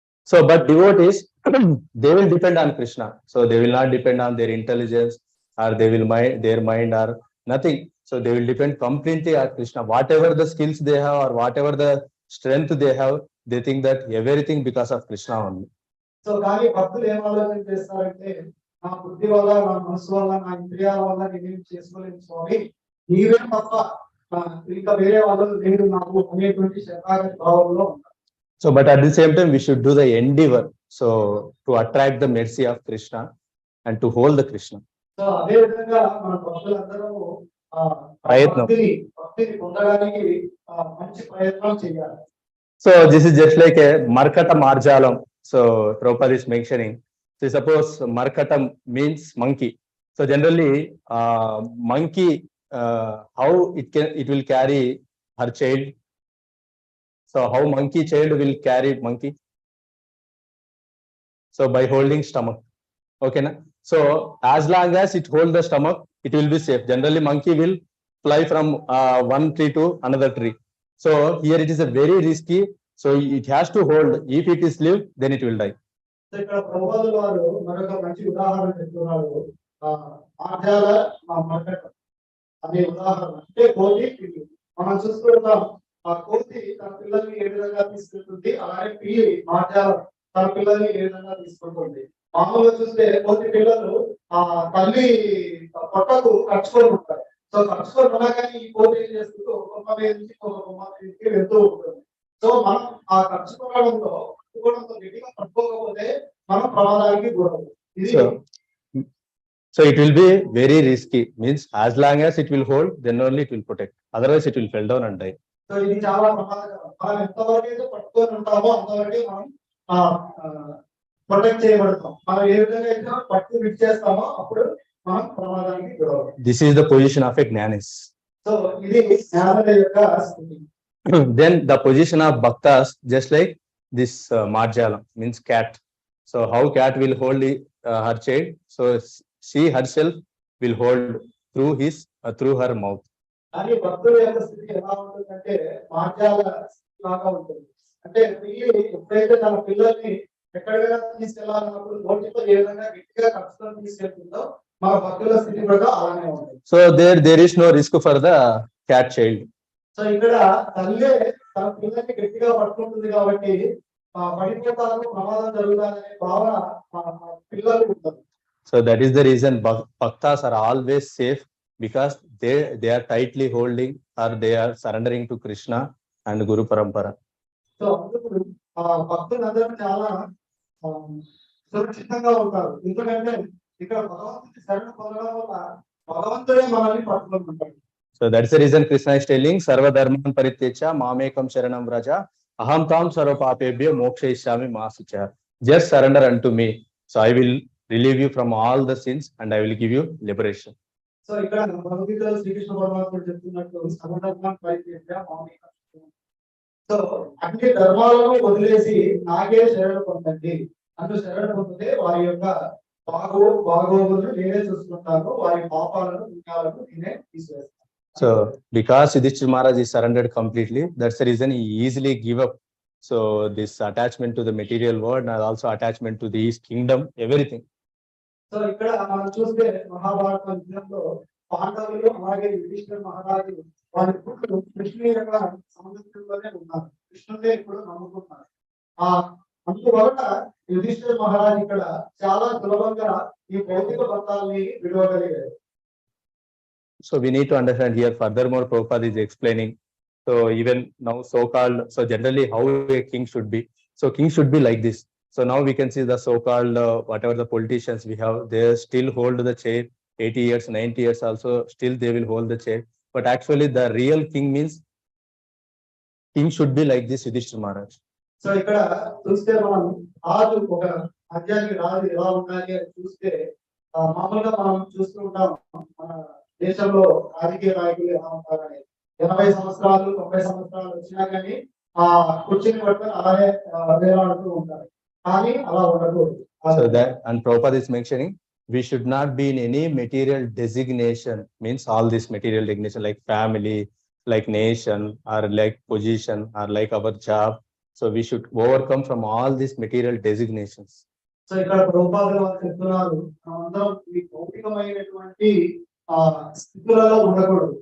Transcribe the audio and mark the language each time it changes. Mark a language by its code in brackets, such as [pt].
[en] So but devotees they will depend on Krishna, so they will not depend on their intelligence, or they will their mind or nothing. So they will depend completely on Krishna. Whatever the skills they have, or whatever the strength they have, they think that everything because of Krishna only. [te] So కానీ భక్తులు ఏం ఆలోచన చేస్తారంటే, నా బుద్ధి వల్ల, నా మనసు వల్ల, నా ఇంద్రియాల వల్ల నేనేం చేసుకోలేను స్వామి, నీవే తప్ప ఇంకా వేరే వాళ్ళు లేదు నాకు అనేటువంటి శరణాగతి భావంలో ఉంటారు. [en] So but at the same time we should do the endeavor, so to attract the mercy of Krishna and to hold the Krishna. [te] So అదే విధంగా మన భక్తులందరూ ప్రయత్నం, భక్తిని పొందడానికి మంచి ప్రయత్నం చేయాలి. [en] So this is just like a Markata Marjalam. So Prabhupada is mentioning. So suppose Markatam means monkey. So generally monkey, how it will carry her child. So how monkey child will carry monkey? So by holding stomach. Okay na? So as long as it hold the stomach, it will be safe. Generally monkey will fly from one tree to another tree. So here it is a very risky. So it has to hold. If it is live, then it will die. [te] So ఇక్కడ ప్రభువుల వారు మరొక మంచి ఉదాహరణ చెప్తున్నారు. ఆర్జాల మర్కటం అనే ఉదాహరణ. అంటే కోతి పిల్లి. మనం చూసుకుంటాం, ఆ కోతి తన పిల్లల్ని ఏ విధంగా తీసుకుంటుంది, అలాగే పిల్లి ఆర్జాల తన పిల్లల్ని ఏ విధంగా తీసుకుంటుంది. మామూలుగా చూస్తే కోతి పిల్లలు తల్లి పొట్టకు కట్టుకొని ఉంటారు. సో కట్టుకొని ఉన్నా కానీ ఈ కోతి ఏం చేస్తుంది, ఒక కొమ్మ మీద నుంచి ఒక కొమ్మ మీదకి వెళ్తూ ఉంటుంది. సో మనం ఆ కట్టుకోవడంలో గట్టిగా పట్టుకోకపోతే మనం ప్రమాదానికి గురవుతాం. [en] So it will be very risky. Means as long as it will hold, then only it will protect. Otherwise it will fall down and die. [te] So ఇది చాలా ప్రమాదకరం. మనం ఎంతవరకు అయితే పట్టుకొని ఉంటామో అంతవరకు మనం ప్రొటెక్ట్ చేయబడతాం. మనం ఏ విధంగా అయితే పట్టు విడిచేస్తామో అప్పుడు మనం ప్రమాదానికి గురవుతాం. [en] This is the position of a Jnanis. [te] So ఇది జ్ఞానుల యొక్క స్థితి. [en] Then the position of bhaktas, just like this marjala means cat. So how cat will hold her child, so she herself will hold through her mouth. [te] కానీ భక్తుల యొక్క స్థితి ఎలా ఉంటుందంటే మార్జాల లాగా ఉంటుంది. అంటే పిల్లి ఎప్పుడైతే తన పిల్లల్ని ఎక్కడికైనా తీసుకెళ్లాలన్నప్పుడు నోటితో ఏ విధంగా గట్టిగా కష్టం తీసుకెళ్తుందో మన భక్తుల స్థితి కూడా అలానే ఉంటుంది. [en] So there is no risk for the cat child. [te] So ఇక్కడ తల్లే తన పిల్లల్ని గట్టిగా పట్టుకుంటుంది కాబట్టి పడిపోతాను ప్రమాదం జరుగుతాననే భావన పిల్లలు ఉంటుంది. [en] So that is the reason bhaktas are always safe, because they are tightly holding or they are surrendering to Krishna and Guru Parampara. [te] So అందుకు భక్తులందరూ చాలా సురక్షితంగా ఉంటారు. ఎందుకంటే ఇక్కడ భగవంతుడి శరణ పొందడం వల్ల భగవంతుడే మనల్ని పట్టుకుంటాడు. [en] So that's the reason Krishna is telling [sa] sarva dharman parityecha mamekam sharanam vraja aham tam sarva papebhyo mokshayishyami ma sucha. [en] Just surrender unto me, so I will relieve you from all the sins and I will give you liberation. [te] So ఇక్కడ భగవద్గీతలో శ్రీకృష్ణ పరమాత్ముడు చెప్తున్నట్టు [sa] సర్వధర్మం పరిత్యజ్య మామేకం. [te] So అన్ని ధర్మాలను వదిలేసి నాకే శరణ పొందండి. అందుకు శరణ పొందితే వారి యొక్క బాగోగులను నేనే చూసుకుంటాను, వారి పాపాలను పుణ్యాలను నేనే తీసివేస్తాను. [en] So because Yudhishthira Maharaj is surrendered completely, that's the reason he easily give up. So this attachment to the material world and also attachment to his kingdom, everything. [te] So ఇక్కడ మనం చూస్తే మహాభారత యుద్ధంలో పాండవులు అలాగే యుధిష్ఠిర మహారాజు వారి పుట్టులు కృష్ణుని యొక్క సంబంధంలోనే ఉన్నారు. కృష్ణుడే ఇప్పుడు నమ్ముకున్నారు. అందువలన యుధిష్ఠిర మహారాజు ఇక్కడ చాలా సులభంగా ఈ భౌతిక బంధాలని విడవగలిగారు. [en] So we need to understand here furthermore Prabhupada is explaining. So even now so-called, so generally how a king should be. So king should be like this. So now we can see the so-called whatever the politicians we have, they still hold the chair 80 years, 90 years also, still they will hold the chair. But actually the real king means king should be like this Yudhishthira Maharaj. [te] So ఇక్కడ చూస్తే మనం రాజు ఒక రాజ్యానికి రాజు ఎలా ఉండాలి అని చూస్తే మామూలుగా మనం చూస్తూ ఉంటాం మన దేశంలో రాజకీయ నాయకులు ఎలా ఉంటారని. 80 సంవత్సరాలు 90 సంవత్సరాలు వచ్చినా కానీ కుర్చీని పట్టుకొని అలానే వేలాడుతూ ఉంటారు. కానీ అలా ఉండకూడదు. [en] So that, and Prabhupada is mentioning, we should not be in any material designation, means all this material designation like family, like nation, or like position, or like our job. So we should overcome from all these material designations. [te] So ఇక్కడ ప్రభుపాద చెప్తున్నారు అందరం ఈ భౌతికమైనటువంటి స్థితులలో ఉండకూడదు.